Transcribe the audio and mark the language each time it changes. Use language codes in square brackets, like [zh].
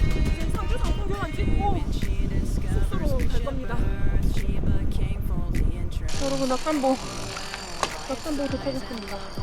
[ko] 이제 상주 상풍교만 찍고 숙소로 갈 겁니다. [en] She became fully entranced. [ko] 여러분 낙담보 도착했습니다.